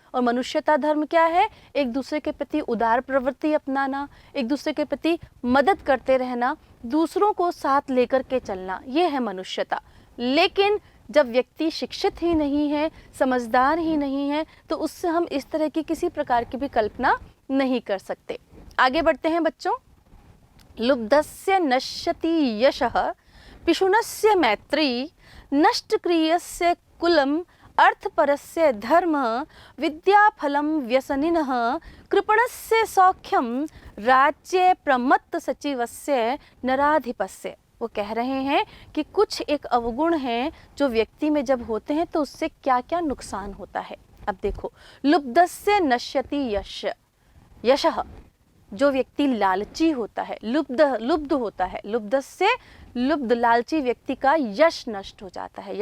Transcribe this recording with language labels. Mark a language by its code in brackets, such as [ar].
[hi] और मनुष्यता धर्म क्या है? एक दूसरे के प्रति उदार प्रवृत्ति अपनाना, एक दूसरे के प्रति मदद करते रहना, दूसरों को साथ लेकर के चलना, ये है मनुष्यता। लेकिन जब व्यक्ति शिक्षित ही नहीं है, समझदार ही नहीं है, तो उससे हम इस तरह की किसी प्रकार की भी कल्पना नहीं कर सकते। आगे बढ़ते हैं बच्चों। [sa] लुब्धस्य नश्यति यशः पिशुनस्य मैत्री नष्टक्रियस्य कुलम अर्थपरस्य धर्म विद्याफलम व्यसनिनः कृपणस्य सौख्यम राज्ये प्रमत्त सचिवस्य नराधिपस्य। [hi] वो कह रहे हैं कि कुछ एक अवगुण हैं जो व्यक्ति में जब होते हैं तो उससे क्या क्या नुकसान होता है। अब देखो, [sa] लुब्धस्य नश्यति यशः, [hi] जो व्यक्ति लालची होता है, लुब्ध होता है, लुब्धस्य लुब्ध, लालची व्यक्ति का यश नष्ट हो जाता है।